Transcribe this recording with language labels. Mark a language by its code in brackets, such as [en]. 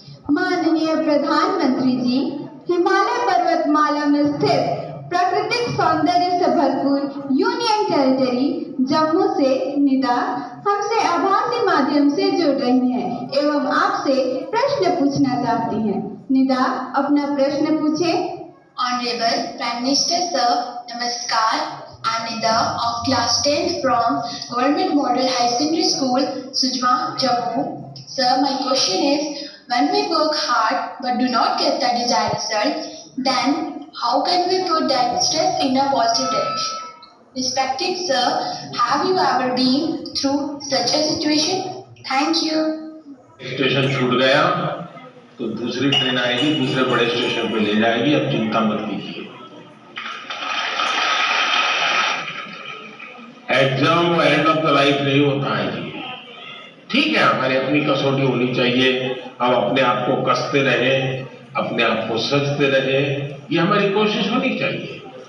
[hi] माननीय प्रधानमंत्री जी, हिमालय पर्वतमाला में स्थित प्राकृतिक सौंदर्य से भरपूर यूनियन टेरिटरी जम्मू से निदा हमसे आभासी माध्यम से जुड़ रही हैं एवं आपसे प्रश्न पूछना चाहती हैं। निदा, अपना प्रश्न पूछे। [en] Honorable Prime Minister Sir, Namaskar. I'm Nida of Class 10 from Government Model High Secondary School, Sujma, Jammu. Sir, my question is, when we work hard but do not get the desired result, then how can we put that stress in a positive direction? Respected Sir, have you ever been through such a situation? Thank you. [hi] Station छूट गया तो दूसरी train आएगी, दूसरे बड़े station पे ले जाएगी, अब चिंता मत कीजिए। [en] exam end of the life [hi] नहीं होता है जी। ठीक है, हमारी अपनी कसौटी होनी चाहिए, हम अपने आप को कसते रहे, अपने आप को सजते रहे, ये हमारी कोशिश होनी चाहिए।